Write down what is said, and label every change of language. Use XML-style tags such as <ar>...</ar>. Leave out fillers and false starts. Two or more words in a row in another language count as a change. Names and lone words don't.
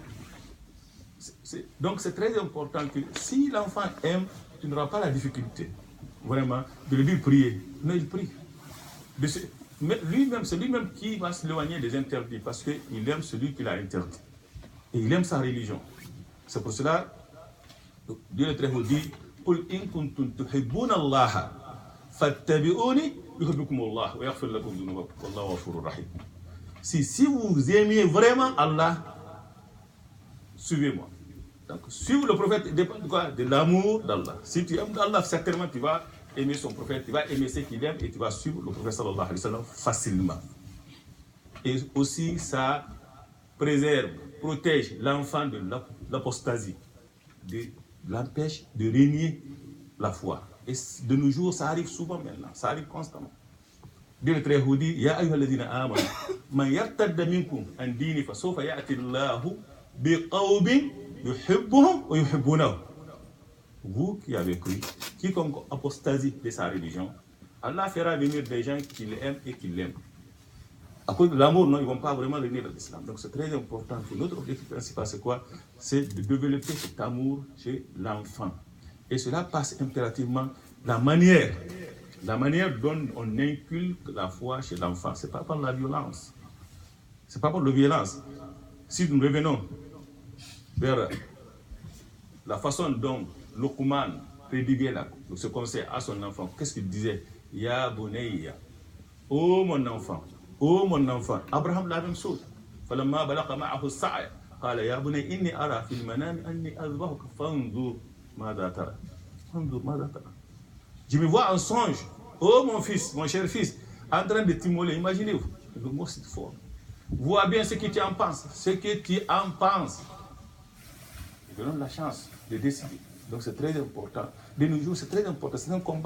<fr>Donc, c'est très important que si l'enfant aime, tu n'auras pas la difficulté, vraiment, de lui dire prier. Non, il prie. Mais c'est lui-même qui va s'éloigner des interdits parce qu'il aime celui qui l'a interdit. Et il aime sa religion. C'est pour cela, Dieu le Très-Haut dit</fr> <ar>قل إن كنتم تحبون الله فاتبعوني يحببكم الله ويغفر لكم ذنوبكم والله غفور رحيم.</ar> <fr>Si vous aimez vraiment Allah, suivez-moi. Donc, suivre le prophète dépend de quoi? De l'amour d'Allah. Si tu aimes Allah, certainement tu vas aimer son prophète, tu vas aimer ce qu'il aime et tu vas suivre le prophète</fr> <ar>صلى الله عليه وسلم</ar> <fr>facilement. Et aussi, ça protège l'enfant de l'apostasie, l'empêche de régner la foi. Et de nos jours, ça arrive souvent maintenant, ça arrive constamment. Dieu le Très-Haut dit</fr> <ar>يا أيها الذين آمنوا من يرتد منكم عن دينه فسوف يأتي الله بقوم يحبهم ويحبونه.</ar> <fr>Vous qui avez cru, quiconque apostasie de sa religion, Allah fera venir des gens qui l'aiment et qui l'aiment. À cause de l'amour, non, ils ne vont pas vraiment venir à l'islam. Donc c'est très important. Notre objectif principal, c'est quoi? C'est de développer cet amour chez l'enfant. Et cela passe impérativement la manière dont on inculque la foi chez l'enfant. Ce n'est pas par la violence. Ce n'est pas par la violence. Si nous revenons vers la façon dont Luqman prédiguait ce conseil à son enfant, qu'est-ce qu'il disait?</fr> <ar>يا بني,</ar> <fr>oh mon enfant. Abraham la même chose.</fr> <ar>فلما بلغ معه السعي قال يا بني إني أرى في المنام أني أذبحك فانظر ماذا ترى.</ar> <fr>Je me vois en songe, oh mon fils, mon cher fils, en train de t'immoler. Imaginez-vous, le mot c'est fort. Vois bien ce que tu en penses, ce que tu en penses. Je donne la chance de décider. Donc c'est très important. De nos jours, c'est très important. C'est un combat.</fr>